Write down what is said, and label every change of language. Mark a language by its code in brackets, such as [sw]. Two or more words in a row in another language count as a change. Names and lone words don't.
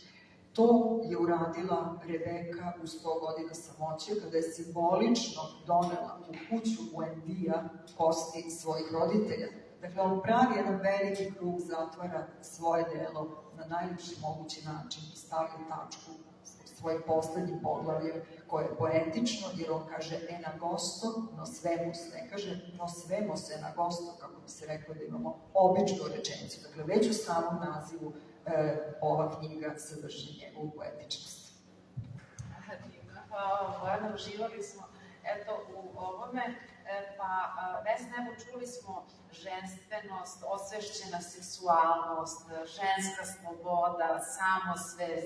[sr] To je uradila Rebeka u 100 godina samoće, kada je simbolično donela u kuću Buendija kosti svojih roditelja. Dakle, on pravi jedan veliki krug, zatvara svoje delo na najljepši mogući način i stavlja tačku svojim poslednjim poglavljem, koje je poetično, jer on kaže [es] en agosto, nos vemos, [sr] ne kaže [es] nos vemos en agosto, [sr] kako bi se reklo da imamo običnu rečenicu. Dakle, već u samom nazivu ova knjiga sadrži njegovu poetičnost. Hvala, Bojana, uživali smo u ovome. Vesna, čuli smo ženstvenost, osvešćena seksualnost, ženska sloboda, samosvest.